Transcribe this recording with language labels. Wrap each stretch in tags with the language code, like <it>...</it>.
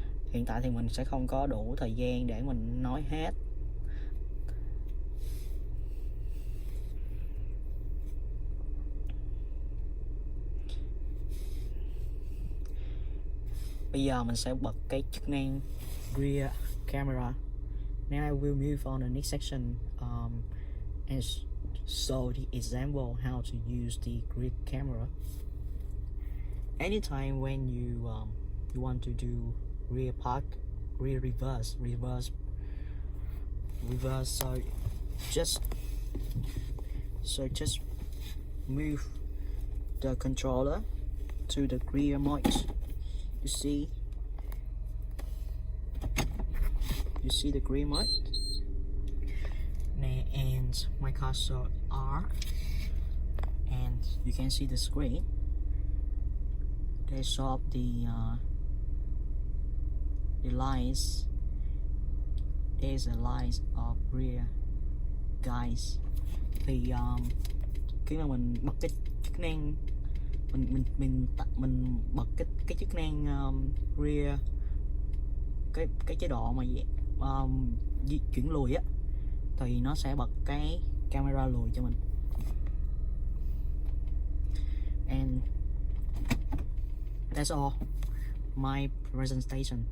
<vi>Hiện tại thì mình sẽ không có đủ thời gian để mình nói hết. Bây giờ mình sẽ bật cái chức năng rear camera.</vi> <en>Now I will move on the next section and show the example how to use the rear camera. Anytime when you want to do rear park, rear reverse, so just move the controller to the rear mode. You see the green mode, and my cursor R, and you can see the screen. They show up the lines. There's a lines of rear guys.</en> <vi>Thì khi mà mình bật cái chức năng mình bật cái chức năng rear, cái chế độ mà di chuyển lùi á, thì nó sẽ bật cái camera lùi cho mình.</vi> <en>And that's all my presentation.</en>